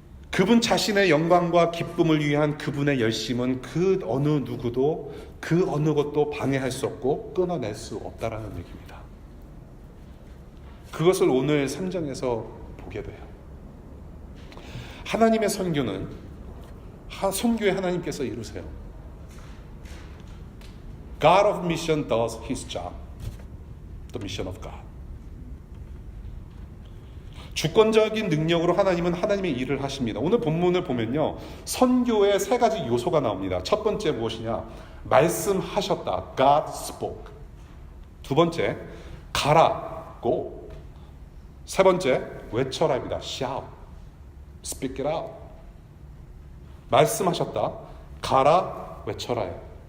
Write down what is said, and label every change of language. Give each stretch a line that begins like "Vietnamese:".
Korean: 그분 자신의 영광과 기쁨을 위한 그분의 열심은 그 어느 누구도 그 어느 것도 방해할 수 없고 끊어낼 수 없다라는 얘기입니다. 그것을 오늘 3장에서 보게 돼요. 하나님의 선교는 선교의 하나님께서 이루세요.
English: God of mission does his job. The mission of God.
Korean: 주권적인 능력으로 하나님은 하나님의 일을 하십니다. 오늘 본문을 보면요, 선교의 세 가지 요소가 나옵니다. 첫 번째 무엇이냐? 말씀하셨다.
English: God spoke.
Korean: 두 번째, 가라.
English: Go.
Korean: 세 번째, 외쳐라입니다.
English: Shout. Speak it out.
Korean: 말씀하셨다. 가라. 외쳐라요.